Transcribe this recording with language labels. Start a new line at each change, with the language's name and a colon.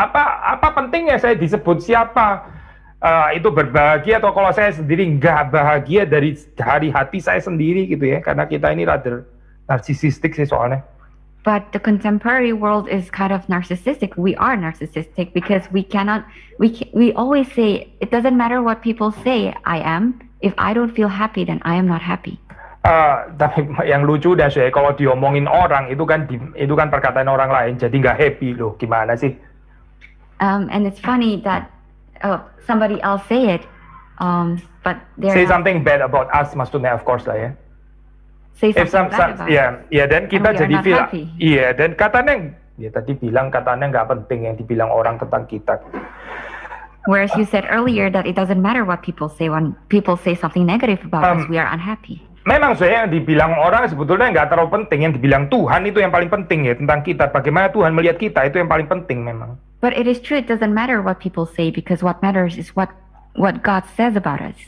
Indonesian: Apa pentingnya saya disebut siapa itu berbahagia atau kalau saya sendiri nggak bahagia dari hati saya sendiri gitu ya? Karena kita ini rather narsisistik sih soalnya.
English: But the contemporary world is kind of narcissistic. We are narcissistic because we always say it doesn't matter what people say I am. If I don't feel happy, then I am not happy.
Indonesian: Tapi yang lucu dah sih kalau diomongin orang itu kan perkataan orang lain jadi nggak happy loh, gimana sih?
English: And it's funny that somebody else say it, but say something bad about us maksudnya of course lah ya. Say something bad about us.
Indonesian: Ya dan kita jadi
English: feel
Indonesian: iya dan katanya ya tadi bilang katanya nggak penting yang dibilang orang tentang kita.
English: Whereas you said earlier that it doesn't matter what people say when people say something negative about us, we are unhappy.
Indonesian: Memang saya yang dibilang orang sebetulnya nggak terlalu penting, yang dibilang Tuhan itu yang paling penting ya tentang kita. Bagaimana Tuhan melihat kita itu yang paling penting memang.
English: But it is true, it doesn't matter what people say because what matters is what God says about us.